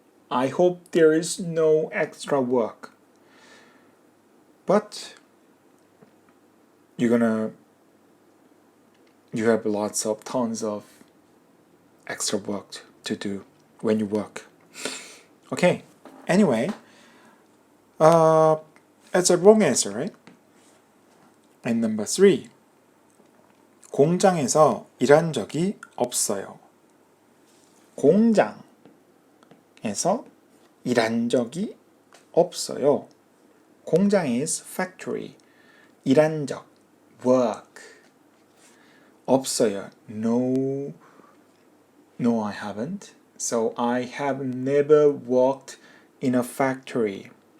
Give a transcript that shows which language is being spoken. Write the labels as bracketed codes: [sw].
[en] I hope there is no extra work. But you have tons of extra work to do when you work. Okay. Anyway, it's a wrong answer, right? And number 3. [ko] 공장에서 일한 적이 없어요. 공장에서 일한 적이 없어요. [en] 공장 is factory. [ko] 일한 적, work. 없어요. [en] No, I haven't. So I have never worked in a factory.